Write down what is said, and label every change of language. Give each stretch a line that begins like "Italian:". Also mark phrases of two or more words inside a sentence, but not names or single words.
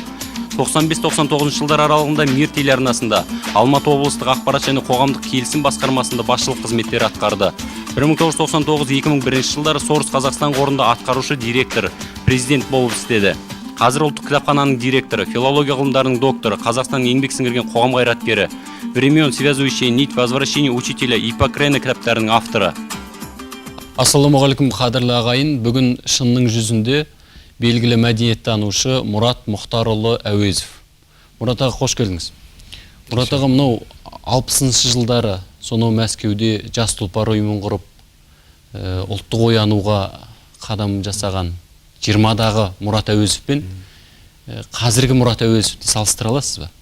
Kazakh: 95-99 жылдар аралығында Мир телеарнасында, Алматы облыстық ақпарат және қоғамдық келісім басқармасында басшылық қызметтер атқарды. 1999-2001 жылдары Сорос Қазақстан қорында атқарушы директор, президент болып істеді. Қазір ұлттық кітапхананың директоры, филология ғылымдарының докторы, Қазақстанның еңбек сіңірген қоғам қайраткері,
Russian: времен связующие нить возвращения учителя Иппокрена
Kazakh: кітаптарының авторы. Ассаламағалейкум, қадірлі ағайын. Бүгін шынның жүзінде белгілі мәдениеттанушы Мұрат Мұхтарұлы Әуезов. Мұрат аға, қош келдіңіз. Мұрат аға, мынау 60-шы жылдары сонау Мәскеуде жас тұлпар ұйымын құрып, ұлттық оянуға қадам жасаған 20-дағы Мұрат Әуезовпен қазіргі Мұрат Әуезовті салыстыра аласыз ба?